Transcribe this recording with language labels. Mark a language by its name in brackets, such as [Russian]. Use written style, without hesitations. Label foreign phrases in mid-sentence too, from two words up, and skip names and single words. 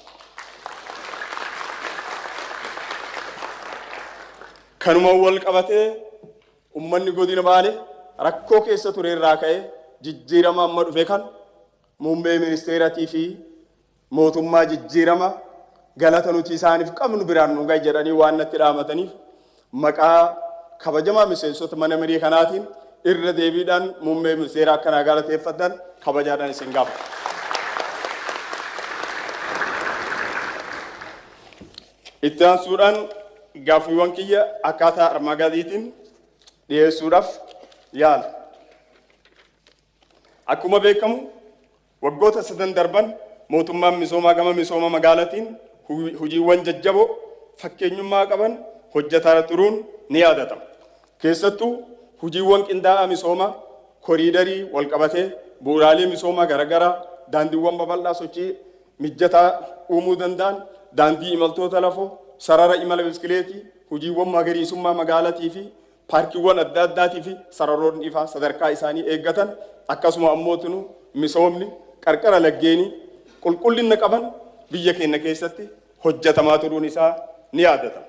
[Oromo] Kanuma wal qabatee uummanni godina Baalee rakkoo keessa ture irraa ka'ee jijjiirama amma dhufe kan muummee ministeeratii fi mootummaa jijjiirama galata nuti isaaniif qabnu biraan nu gahe jedhanii waan natti dhaamataniif maqaa kabajamaa miseensota mana marii kanaatiin irra deebiidhaan muummee ministeeraa akkanaa galateeffatan kabajaadhaan isin gaafata. Itti aansuudhaan gaaffiiwwan kiyya akkaataa armaan gadiitiin dhiyeessuudhaaf yaala. Akkuma beekamu waggoota sadeen darban mootummaan misoomaa gama misooma magaalaatiin hojiiwwan jajjaboo fakkeenyummaa qaban hojjetaa turuun ni yaadatama. Keessattuu hojiiwwan qindaa'aa misoomaa koriidarii wal qabatee bu'uuraalee misoomaa garaagaraa daandiiwwan babal'aa sochii mijataa uumuu danda'an daandii imaltoota lafoo sarara imala biskileetii hojiiwwan magariisummaa magaalaatii fi paarkiiwwan adda addaatii fi sararoonni ifaa sadarkaa isaanii eeggatan akkasuma ammootinu misoomni qarqara laggeenii qulqullinna qaban biyya keenya keessatti hojjetamaa turuun isaa ni yaadatama.